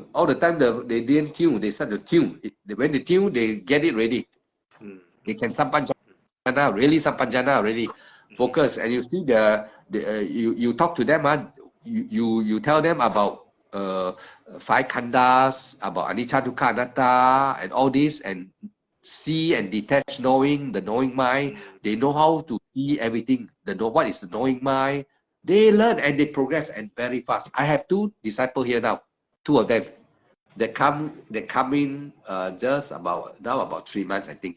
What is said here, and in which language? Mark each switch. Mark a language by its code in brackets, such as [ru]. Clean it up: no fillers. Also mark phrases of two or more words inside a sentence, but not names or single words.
[en] All the time they didn't tune, they start to tune. When they tune, they get it ready. They can sampanjana, really sampanjana already. Focus, and you see you talk to them, you tell them about 5 khandhas, about [pi] anicca dukkha anatta, [en] and all this, and see and detach knowing, the knowing mind. They know how to see everything. What is the knowing mind? They learn and they progress and very fast. I have 2 disciples here now, 2 of them. They come in just about 3 months, I think.